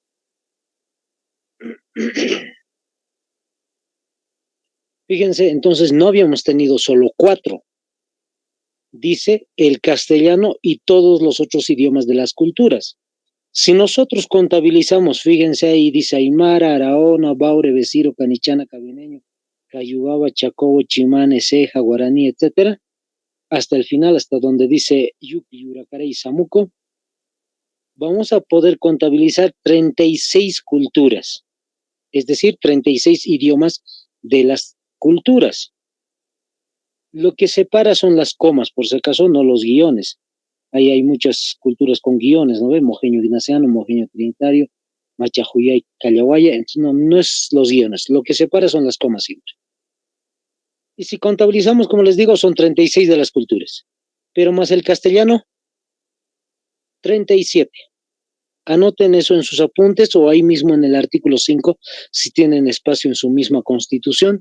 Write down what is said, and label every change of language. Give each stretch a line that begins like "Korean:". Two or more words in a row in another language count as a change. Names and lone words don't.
Spanish: Fíjense, entonces no habíamos tenido solo 4. Dice el castellano y todos los otros idiomas de las culturas. Si nosotros contabilizamos, fíjense ahí, dice Aymara, Araona, Baure, Besiro, Canichana, Cabineño, Cayubaba, Chacobo, Chimane, Ceja, Guaraní, etcétera, hasta el final, hasta donde dice Yupi, Yuracaré y Samuco, vamos a poder contabilizar 36 culturas, es decir, 36 idiomas de las culturas. Lo que separa son las comas, por si acaso, no los guiones. Ahí hay muchas culturas con guiones, ¿no ve? Mojeño guinaceano, mojeño trinitario, Machajuyay, Callahuaya, entonces no es los guiones, lo que separa son las comas siempre. Y si contabilizamos, como les digo, son 36 de las culturas, pero más el castellano, 37. Anoten eso en sus apuntes o ahí mismo en el artículo 5, si tienen espacio en su misma constitución.